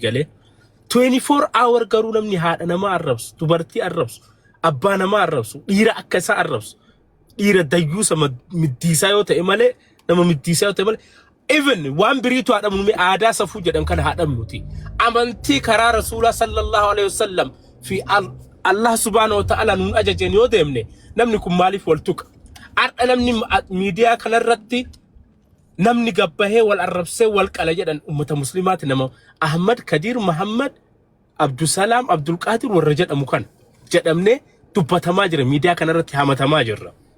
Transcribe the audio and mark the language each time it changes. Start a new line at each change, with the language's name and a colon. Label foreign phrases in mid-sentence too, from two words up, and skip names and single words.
Oromo: galee 24 hour garuu namni haadha namaa arrabsu dubartii arrabsu abbaa namaa arrabsu dhiira akka isaa arrabsu dhiira dayyuusa middiisaa yoo ta'e malee nama middiisaa yoo ta'e malee even waan biriitu haadhamnu aadaa safuu jedhan kana haadhamnuti amantii karaa rasuulaa
Arabic: صلى الله عليه وسلم
Oromo: fi Allah
Arabic: سبحانه وتعالى
Oromo: nun ajajeen yoo deemne namni kun maaliif wal tuqa adda namni miidiyaa kanarratti namni gabbahee wal arrabsee wal qala jedhan ummata muslimaati nama Ahmad Kadir Muhammad Abdusalaam Abdul Qadir warra jedhamu kan jedhamne dubbatamaa jira miidiyaa kanarratti hamatamaa jirra